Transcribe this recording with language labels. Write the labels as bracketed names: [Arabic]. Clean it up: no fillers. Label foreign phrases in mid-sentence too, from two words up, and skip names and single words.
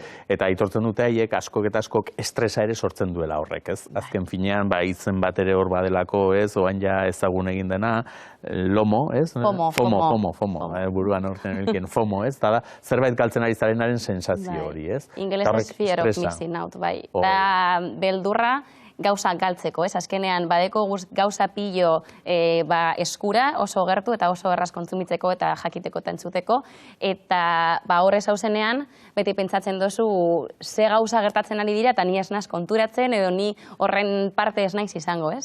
[Basque] Eta aitortzen dute haiek askok eta askok estresa ere sortzen duela horrek, ez? Azken finean, izen bat ere hor badelako, ez? Oain ja ezagun egin dena, lomo, ez? FOMO, buruan horten elken, FOMO, ez? Da, zerbait galtzen ari zarenaren sensazio hori, ez? [English] Ingelesez fear of missing out, [Basque] bai. Da, beldurra, gauza galtzeko, ez? Azkenean, badeko gauza pilo eskura, oso gertu eta oso erraz kontsumitzeko eta jakiteko eta entzuteko, eta horrez hauzenean, beti pentsatzen dozu ze gauza gertatzen ari dira eta ni ez naz konturatzen edo ni horren parte ez naiz izango, ez?